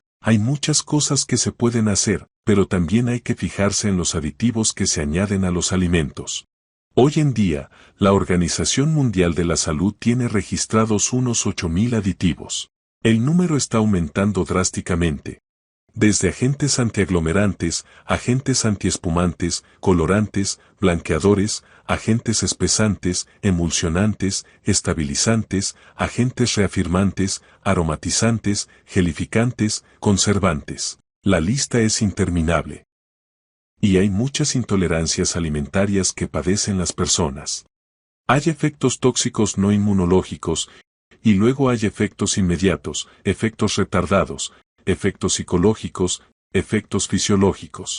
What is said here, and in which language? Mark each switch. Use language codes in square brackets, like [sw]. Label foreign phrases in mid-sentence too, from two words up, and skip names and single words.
[es] Hay muchas cosas que se pueden hacer, pero también hay que fijarse en los aditivos que se añaden a los alimentos. Hoy en día, la Organización Mundial de la Salud tiene registrados unos 8.000 aditivos. El número está aumentando drásticamente. Desde agentes antiaglomerantes, agentes antiespumantes, colorantes, blanqueadores, agentes espesantes, emulsionantes, estabilizantes, agentes reafirmantes, aromatizantes, gelificantes, conservantes. La lista es interminable. Y hay muchas intolerancias alimentarias que padecen las personas. Hay efectos tóxicos no inmunológicos, y luego hay efectos inmediatos, efectos retardados, efectos psicológicos, efectos fisiológicos.